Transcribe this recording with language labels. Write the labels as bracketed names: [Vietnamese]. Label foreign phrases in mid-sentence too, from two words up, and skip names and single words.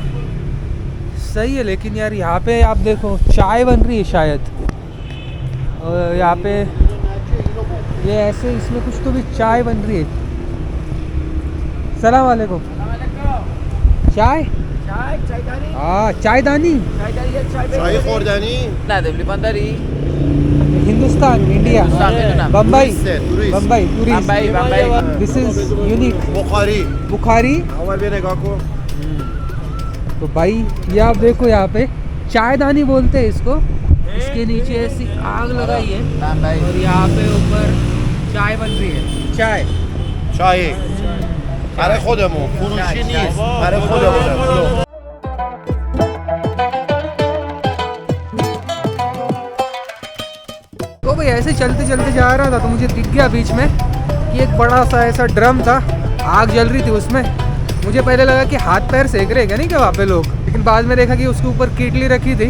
[Hindi] सही है, लेकिन यार यहाँ पे आप देखो चाय बन रही है शायद। और यहाँ पे ये ऐसे इसमें कुछ तो भी चाय बन रही है। [Arabic] سلام علیکم. [Hindi] चाय हाँ चायदानी। [Persian] چای خوردنی. نده لیوان داری؟ [Hindi] हिंदुस्तान इंडिया [Persian] हिंदुस्तान میدونم. [Hindi] बम्बई Tourist. बम्बई टूरिस्ट। بمبئی [English] this is unique [Hindi] Bukhari. बुखारी। [Persian] اول بیا نگاه کن. [Hindi] तो भाई ये आप देखो यहाँ पे चायदानी बोलते हैं इसको। इसके नीचे ऐसी आग लगाई है بمبئی और यहाँ पे ऊपर चाय बन रही है। चाय [Persian] چای. برای خودمون. فروشی نیست. برای خودمون. [Hindi] तो भाई ऐसे चलते चलते जा रहा था तो मुझे दिख गया बीच में कि एक बड़ा सा ऐसा ड्रम था, आग जल रही थी उसमें। मुझे पहले लगा कि हाथ पैर सेक रहे क्या नहीं क्या वहाँ पे लोग, लेकिन बाद में देखा कि उसके ऊपर कीटली रखी थी।